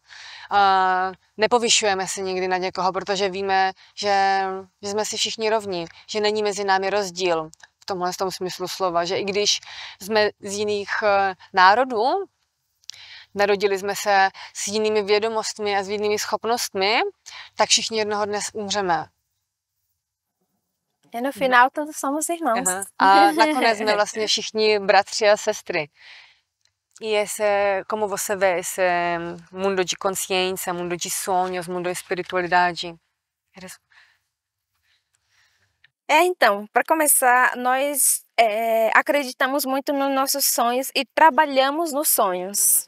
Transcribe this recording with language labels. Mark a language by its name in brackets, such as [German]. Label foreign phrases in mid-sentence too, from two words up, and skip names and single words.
[Czech] Nepovyšujeme se nikdy na někoho, protože víme, že jsme si všichni rovní, že není mezi námi rozdíl v tomhle smyslu slova, že i když jsme z jiných národů, narodili jsme se s jinými vědomostmi a s jinými schopnostmi, tak všichni jednoho dne umřeme. [Portuguese] E no final todos somos irmãos. [Czech] A nakonec jsme vlastně všichni bratři a sestry. [Portuguese] E como você vê esse mundo de consciência, mundo de sonhos, mundo de espiritualidade? Então, para começar, nós acreditamos muito nos nossos sonhos e trabalhamos nos sonhos.